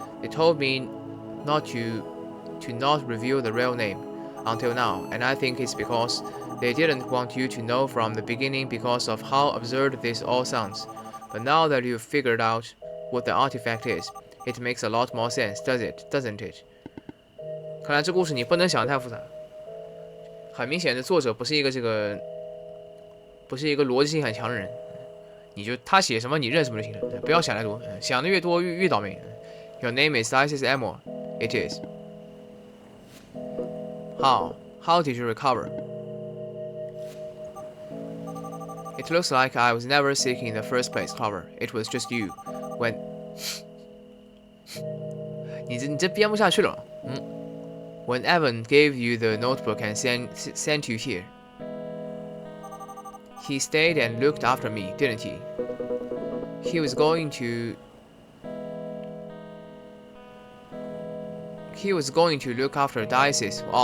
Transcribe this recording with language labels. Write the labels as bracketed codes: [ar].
[en] They told me not to not reveal the real name until now, and I think it's because they didn't want you to know from the beginning because of how absurd this all sounds. But now that you've figured out what the artifact is, it makes a lot more sense, doesn't it? [zh] 看来这故事你不能想太复杂。很明显的，作者不是一个逻辑性很强的人。他写什么你认什么就行了，不要想太多，想的越多越倒霉。 [en] Your name is Isis Amor. It is. How did you recover? It looks like I was never sick in the first place, Clover. It was just you. When [zh] 你这编不下去了。 [en] When Evan gave you the notebook and sent you here, he stayed and looked after me, didn't he? He was going to look after Dices.